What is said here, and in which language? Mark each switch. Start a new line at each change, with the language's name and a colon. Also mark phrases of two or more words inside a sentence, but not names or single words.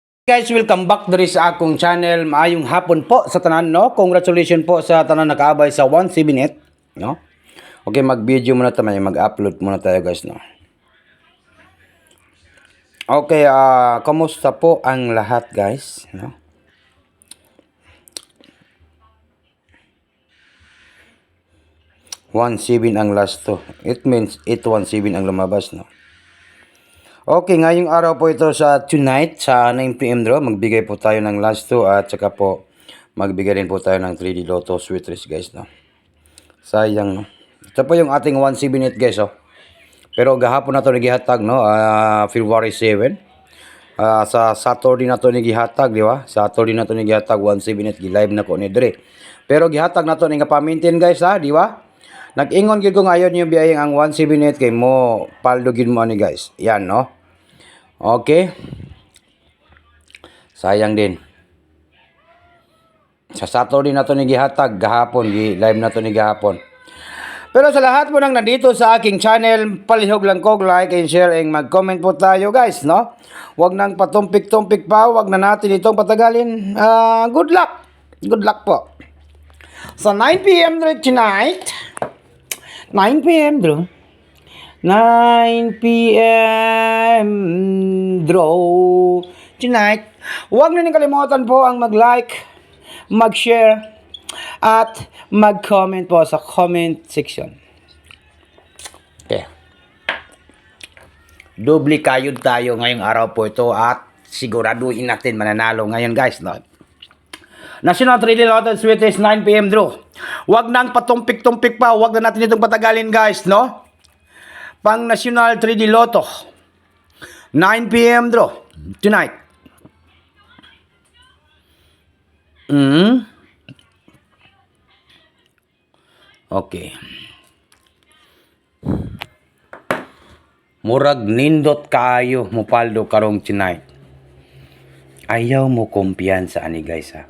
Cebuano: Guys,
English: welcome back
Cebuano: diri sa akong channel. Maayong hapon po sa tanan, no? Congratulations po sa tanan nakaabay sa 178, no? Okay,
Filipino: mag-video muna tayo, mag-upload muna tayo, guys, no? Okay, kamusta po ang lahat, guys, no? #117 ang last to. It means 817 ang lumabas, no? Okay, ngayong araw po ito sa tonight sa 9 PM draw. Magbigay po tayo ng last 2 at saka po magbigay din po tayo ng 3D Lotto Sweet Race, guys, no. Sayang, no. Ito po yung ating 178, guys, oh.
Cebuano: Pero gahapon na to nagihatag, no, February 7. Sa Saturday na to nagihatag, di ba? Saturday na to nagihatag 178 gi-live na ko ni dire. Pero gihatag na to ni nga pa-maintain, guys, ha, di ba? Nag-ingon gid ko ngayon yung biyayang ang 178 kay mo paldo gid mo ani, guys.
Filipino: Yan, no. Okay. Sayang din.
Cebuano: Sa Saturday na to ni gihatag gahapon, live na to ni gahapon.
Filipino: Pero sa lahat po nang nandito sa aking channel,
Cebuano: palihog lang ko,
English: like and share
Filipino: and mag-comment po tayo, guys, no? Huwag nang patumpik-tumpik pa, huwag na natin itong patagalin.
English: Good luck. Good luck po. Sa 9 PM tonight, 9 PM draw. 9 PM draw tonight.
Filipino: Huwag na kalimutan po ang mag-like, mag-share, at mag-comment po sa
English: comment section.
Filipino: Okay. Doble kayod tayo ngayong araw po ito at siguraduhin natin mananalo ngayon, guys, no?
English: National 3D Lotto Sweet Race 9 PM draw.
Filipino: Huwag nang patumpik-tumpik pa, huwag na natin itong patagalin, guys, no?
English: Pang National 3D Lotto 9 PM draw tonight. Okay.
Cebuano: Murag nindot kaayo mo paldo karong tonight. Ayaw mo kumpiyansa ani, guys, ha.